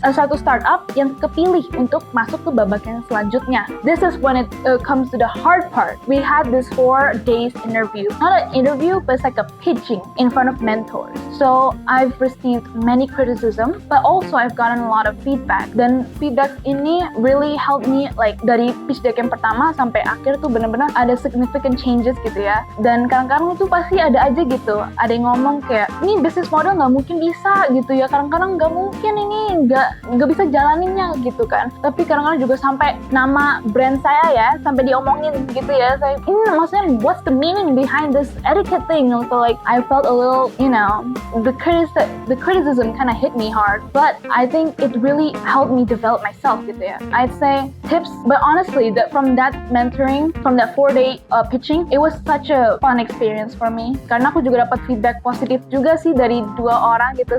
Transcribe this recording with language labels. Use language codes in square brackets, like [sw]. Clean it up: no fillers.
[id] Satu startup yang kepilih untuk masuk ke babak yang selanjutnya. [en] This is when it comes to the hard part. We had this 4 days interview. Not an interview, but it's like a pitching in front of mentors. So I've received many criticism, but also I've gotten a lot of feedback. [id] Dan feedback ini [en] really helped me, like [id] dari pitch deck yang pertama sampai akhir tuh benar-benar ada [en] significant changes [id] gitu ya. Dan kadang-kadang itu pasti ada aja gitu. Ada yang ngomong kayak, ini business model nggak mungkin bisa gitu ya. Kadang-kadang nggak mungkin ini nggak bisa jalaninnya gitu kan. Tapi kadang-kadang juga sampai nama brand saya ya sampai diomongin gitu ya. Saya ini maksudnya [en] what's the meaning behind this etiquette thing? So like I felt a little, the criticism kind of hit me hard. But I think it really helped me develop myself [id] gitu ya. [en] I'd say tips, but honestly from that mentoring, from that 4-day pitching, it was such a fun experience for me. [id] Karena aku juga dapat feedback positif juga sih dari 2 orang gitu.